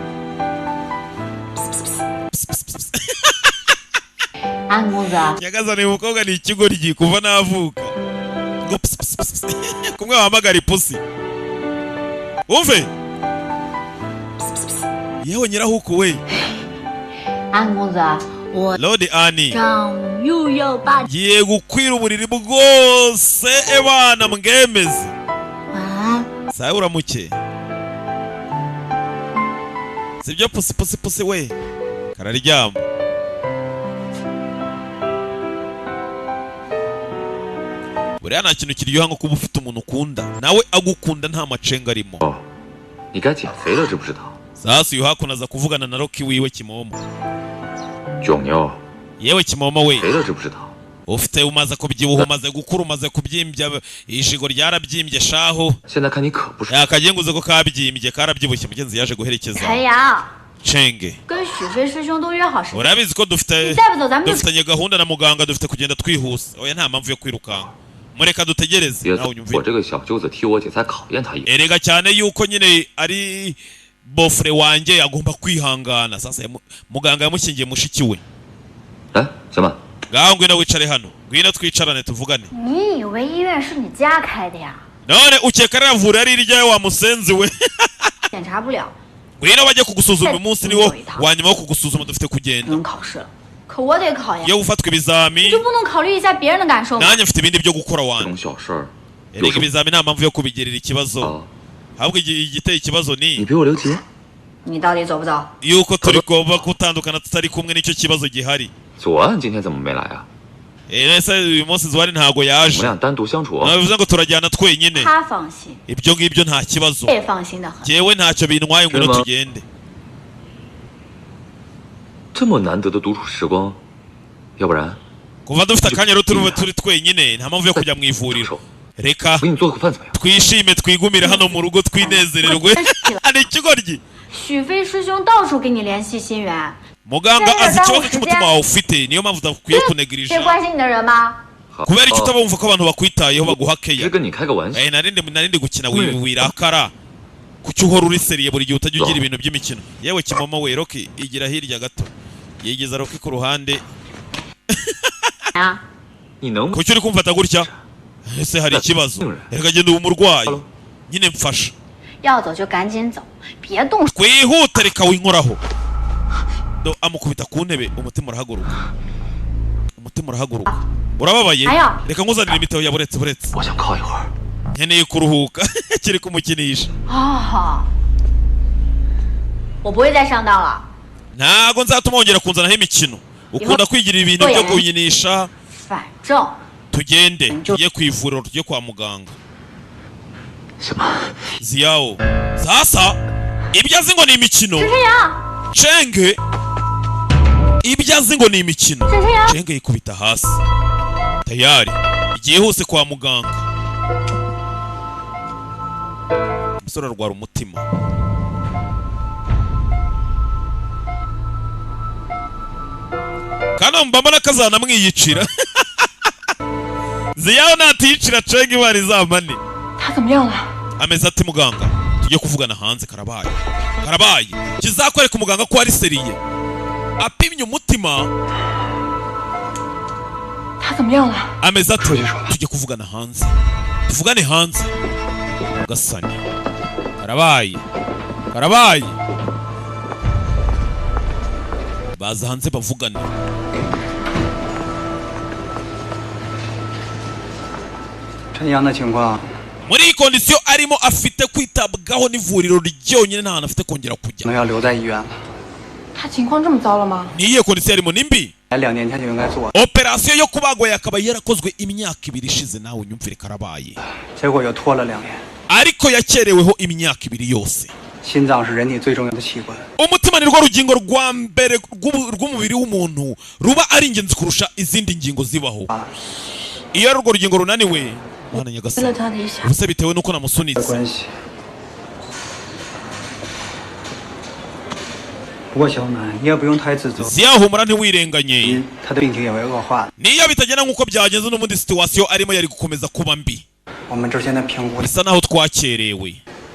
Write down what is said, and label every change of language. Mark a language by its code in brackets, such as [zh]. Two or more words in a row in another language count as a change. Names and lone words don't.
[zh] 安公子， [rw] nyagazana uyu mukobwa ni ikigoryi kuva navuka ngo kumwe wahamagara ipusi umve yewe nyirahuku we [zh] 安公子，我 Lord Annie 丈母又要把 [rw] giye gukwira uburiri bwose ebana mwemeze [zh] 晚安。 [rw] sawa uramuke sibyo pusi we kararyama buriya nta kintu kiryoha nko kuba ufite umuntu ukunda nawe agukunda nta macenga arimo [zh] 哦，你该减肥了，知不知道？ [rw] sasa uyu hakuno aza kuvugana na Rocky wiwe Kimomo [zh] 囧妞， [rw] yewe Kimomo we [zh] 肥了知不知道？ [rw] ufite umaze kubyibuha umaze gukura umaze kubyimbya ishigo ryarabyimbye shaho [zh] 现在看你可不是。 [rw] yakagenguze ko kabyimbye karabyibushye mugenzi yaje guherekeza [zh] 陈阳 [rw] Chenge [zh] 跟许飞师兄都约好时间， [rw] urabizi ko dufite [zh] 再不走咱们就 [rw] dufitanye gahunda na muganga dufite kugenda twihuse oya nta mpamvu yo kwirukanka mureka dutegereze [zh] 别 [rw] nawe [zh] 我 [rw] unyumvire [zh] 这个小舅子替我姐才考验他一眼。 [rw] erega cyane yuko nyine ari bofre wanjye agomba kwihangana sasa muganga yamushyingiye mushiki we [zh] 来，小满， [rw] ngaho ngwino wicare hano ngwino twicarane tuvugane [zh] 你以为医院是你家开的呀？ [rw] none ukeka ari avura ari iryawe wa musenzi we [zh] 检查不了， [rw] ngwino bajye kugusuzuma uyu munsi niwo wa nyuma wo kugusuzuma dufite [zh] 不 [rw] kugenda [zh] 用考试了。可我得考呀， [rw] iyo ufatwa ibizami [zh] 就不能考虑一下别人的感受吗？ [rw] nanjye mfite ibindi byo gukora [zh] 这 [rw] wanjye [zh] 种小事儿，有 [rw] erega [zh] 什么？ [rw] ibizami nta mpamvu yo kubigirira ikibazo [zh] 啊， [rw] ahubwo igiteye ikibazo [zh] 你 [rw] ni [zh] 比我留级。你到底走不走？ [rw] yuko turi kuba gutandukana tutari kumwe nicyo kibazo gihari [zh] 左岸今天怎么没来啊？ [rw] ese uyu munsi Zuwari ntago [zh] 我们 [rw] yaje [zh] 俩单独相处。 [rw] bivuze ngo turajyana twenyine [zh] 他放心， [rw] ibyo ngibyo nta kibazo [zh] 我也放心的很。 [rw] jyewe ntacyo bintwaye ngwino Emma. tugende [zh] 这么难得的独处时光，要不然 [rw] kuva dufite akanya rero turi twenyine nta mpamvu yo kujya mu ivuriro reka [zh] 我给你做个饭怎么样？ [rw] twishime twigumire hano mu rugo twinezererwe ni ikigoryi [zh] 许飞师兄到处给你联系新源， [rw] muganga azi ikibazo cy'umutima wawe ufite niyo mpamvu udakwiye [zh] 这 [rw] kunegirisha [zh] 关心你的人吗？好 [rw] kubera icyo [zh] 哦 [rw] utaba wumva ko abantu bakwitayeho baguha [zh] 只是 [rw] keya [zh] 跟你开个玩笑。 [rw] narindi gukina wirakara kuki uhora uri seriye buri gihe utajya ugira ibintu by'imikino yewe Kimomo we Rocky igira hirya gato yigeza Rocky ku ruhande [zh] 啊，你能不 [rw] kuki uri kumfata gutya ese hari ikibazo reka genda ubu murwayi nyine mfasha [zh] 要走就赶紧走，别动手。 [rw] twihute reka winkoraho amukubita ku ntebe umutima urahaguruka urababaye Aya. reka nkuzanire imitobe ya buretse [zh] 我想靠一会儿。 [rw] nkeneye kuruhuka kiri kumukinisha [zh] 哦，我不会再上当了。 [rw] ntago nzatuma wongera kunzanaho imikino ukunda kwigirira ibintu byo kunyinisha [zh] 反正 [rw] tugende tujye ku ivuriro tujye kwa muganga [zh] 小满， [rw] ziyawo sasa ibyo azi ngo ni imikino [zh] 沈晨阳， [rw] cenge ibyo azi ngo ni imikino [zh] 沈晨阳， [rw] cenge yikubita hasi tayari byihuse kwa muganga umusore arwara umutima kana mbambona kazana mwiyicira ziyawo natiyicira cenge imana izamane [zh] 他怎么样了？ [rw] ameze ati muganga tujye kuvugana hanze karabaye kizakwereka umuganga ko ari seriye apimye umutima [zh] 他怎么样了？ [rw] ameze ati tujye kuvugana hanze tuvugane hanze ugasani karabaye baza hanze bavugane [zh] 陈阳的情况， [rw] muri iyi kondisiyo arimo afite kwitabwaho n'ivuriro ryonyine nta hantu afite kongera [zh] 可 [rw] kujya [zh] 能要留在医院了。他情况这么糟了吗？ [rw] ni iyihe kondisiyo arimo ni mbi [zh] 2 年前就应该做， [rw] operasiyo yo kubagwa yakaba yarakozwe imyaka 2 ishize nawe unyumvire karabaye [zh] 结果又拖了2年。 [rw] ariko yakereweho imyaka 2 yose [zh] 心脏是人体最重要的器官， [rw] umutima ni rwo rugingo rwa mbere rw'umubiri w'umuntu ruba ari ingenzi kurusha izindi ngingo zibaho iyo ari urwo rugingo runaniwe mwana [zh] 为了 [rw] nyagasani [zh] 他理想， [rw] ubuse bitewe nuko [zh] 的 [rw] namusunitse [zh] 关系。不过小满，你也不用太自责， [rw] ziyahumura ntiwirenganye [zh] 他的病情也会恶化。 [rw] niyo bitagenda nk'uko byagenze n'ubundi situwasiyo arimo yari gukomeza kuba mbi [zh] 我们之前的评估， [rw] bisa naho twakerewe